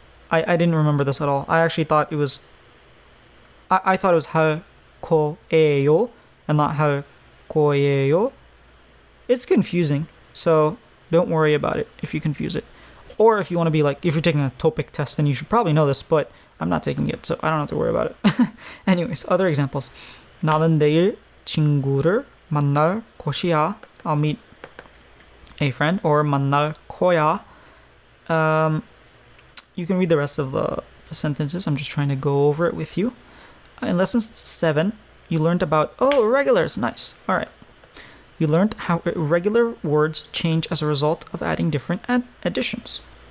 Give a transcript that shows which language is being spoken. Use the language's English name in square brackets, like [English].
[English] I didn't remember this at all. I actually thought it was I thought it was 할 거예요 and not 할 거예요. It's confusing, so don't worry about it if you confuse it. Or if you want to be like, if you're taking a TOPIK test, then you should probably know this, but I'm not taking it, so I don't have to worry about it. Anyways, other examples. [Korean] 나는 내일 친구를 만날 것이야. [English] I'll meet a friend, or [Korean] 만날 거야. [English] You can read the rest of the sentences. I'm just trying to go over it with you. In lesson 7, you learned about, irregulars. Nice. All right. You learned how irregular words change as a result of adding different additions.